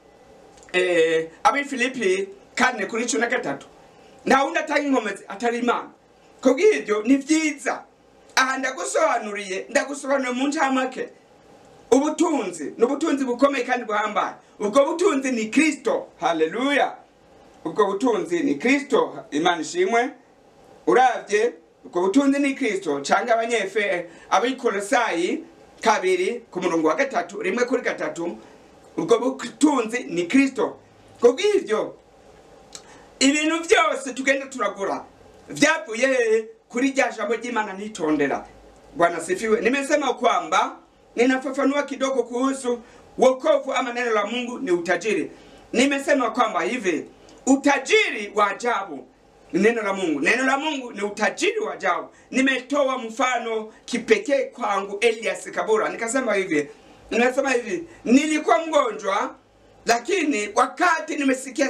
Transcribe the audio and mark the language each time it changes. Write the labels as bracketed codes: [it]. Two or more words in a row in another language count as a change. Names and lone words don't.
[rn] abi Filipi 4:13 nta wundi atanga inkomezi atari Imana kubw'ibyo ni vyiza aha ndagusobanuriye mu ncamake ubutunzi n'ubutunzi bukomeye kandi buhambaye ubwo butunzi ni Kristo haleluya ubwo butunzi ni Kristo Imana ishimwe uravye ubwo butunzi ni Kristo canga abanyefe abikolosayi [sw] 2:3 [rn] ubwo butunzi ni Kristo kubw'ivyo ibintu byose tugenda turagura vyavuye kuri rya jambo ry'Imana nitondera [sw] bwana sifiwe nimesema kwamba ninafafanua kidogo kuhusu wokovu ama neno la Mungu ni utajiri nimesema kwamba hivi utajiri wa ajabu neno la Mungu ni utajiri wa ajabu nimetoa mfano kipekee kwangu Elias Kabura nikasema hivi nilikuwa mgonjwa lakini wakati nimesikia